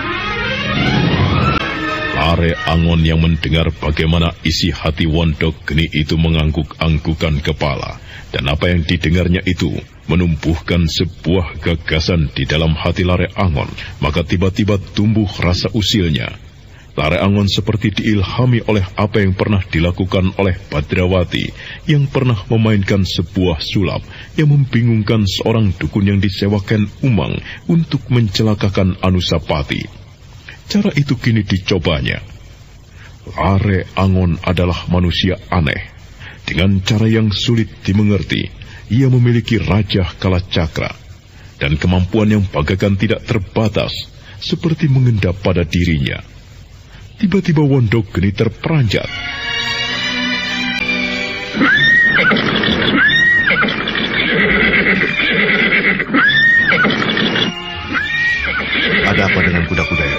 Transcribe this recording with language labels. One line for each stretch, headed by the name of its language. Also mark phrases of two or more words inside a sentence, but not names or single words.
Indonesian: Lare Angon yang mendengar bagaimana isi hati Wondogeni itu mengangguk-anggukan kepala, dan apa yang didengarnya itu menumbuhkan sebuah gagasan di dalam hati Lare Angon, maka tiba-tiba tumbuh rasa usilnya. Lare Angon seperti diilhami oleh apa yang pernah dilakukan oleh Badrawati, yang pernah memainkan sebuah sulap yang membingungkan seorang dukun yang disewakan Umang untuk mencelakakan Anusapati. Cara itu kini dicobanya. Lare Angon adalah manusia aneh. Dengan cara yang sulit dimengerti, ia memiliki Raja Kalacakra, dan kemampuan yang bagaikan tidak terbatas, seperti mengendap pada dirinya. Tiba-tiba Wondogeni terperanjat. Ada apa dengan kuda-kuda itu?